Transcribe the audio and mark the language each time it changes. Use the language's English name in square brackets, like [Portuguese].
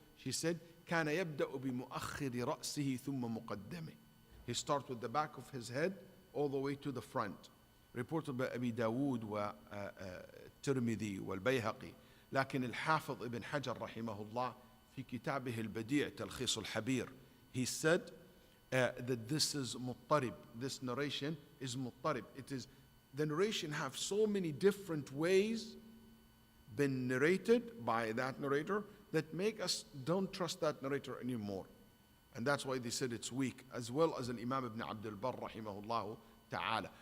[English] She said [Arabic] كان يبدأ بمؤخر رأسه ثم مقدمه. [English] He starts with the back of his head all the way to the front. Reported by [Arabic] أبي داود والترمذي والبيهقي. لكن الحافظ ابن حجر رحمه الله في كتابه البديع تلخيص الحبير, [English] he said that this is [Arabic] مضطرب. [English] This narration is مضطرب. It is, the narration have so many different ways been narrated by that narrator that make us don't trust that narrator anymore. And that's why they said it's weak, as well as an Imam ibn Abdul Barr rahimahullah ta'ala.